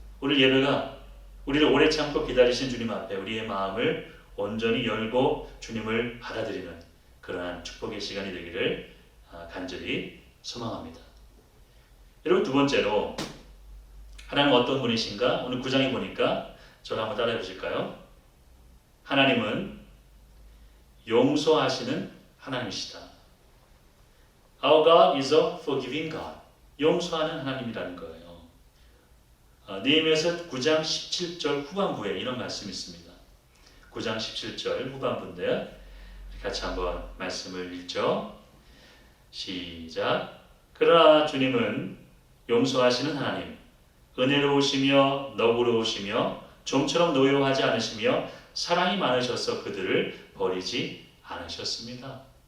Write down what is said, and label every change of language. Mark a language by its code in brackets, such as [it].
[ko] 오늘 예배가 우리를 오래 참고 기다리신 주님 앞에 우리의 마음을 온전히 열고 주님을 받아들이는 그러한 축복의 시간이 되기를 간절히 소망합니다. 여러분, 두 번째로 하나님은 어떤 분이신가? 오늘 9장에 보니까 저를 한번 따라해 보실까요? 하나님은 용서하시는 하나님이시다. [en] Our God is a forgiving God. [ko] 용서하는 하나님이라는 거예요. 느헤미야서 9장 17절 후반부에 이런 말씀이 있습니다. 9장 17절 후반부인데 같이 한번 말씀을 읽죠. 시작. 그러나 주님은 용서하시는 하나님, 은혜로우시며 너그러우시며 좀처럼 노여하지 않으시며 사랑이 많으셔서 그들을 버리지 않으셨습니다.